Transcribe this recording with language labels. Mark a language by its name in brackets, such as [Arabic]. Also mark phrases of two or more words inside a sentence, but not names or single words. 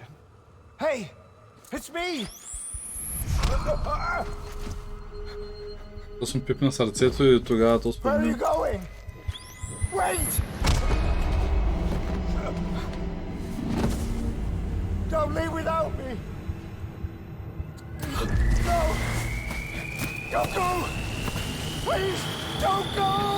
[English] Hey! It's me! [Bulgarian] То съм пипна сърцето и тогава то [English] Where are you [Bulgarian] спомня. [English] going? Wait! Don't leave without me! No! Don't go! Please, don't go!